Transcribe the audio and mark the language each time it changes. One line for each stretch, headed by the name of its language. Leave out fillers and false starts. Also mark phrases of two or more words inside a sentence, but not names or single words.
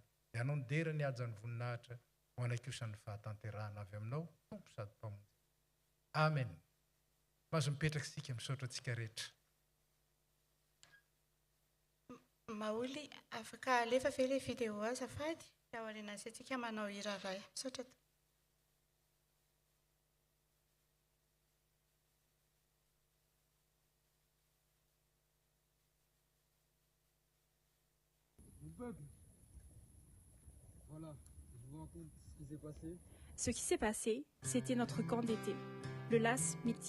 Malagasy: Dia anao nidera ny ajany voninahitra ho anay kosa ny fahatanterahana avy aminao tompo sady mpamonjy. Amen. Mazo mipetraka sika misaotra antsika rehetra. Maoly afaka alefa ve ilay vidéo azafady ao aoriana sy antsika manao hira iray. Misaotra.
French: Voilà, je vous raconte ce qui s'est passé. Ce qui s'est passé, c'était notre camp d'été, le Las Miti.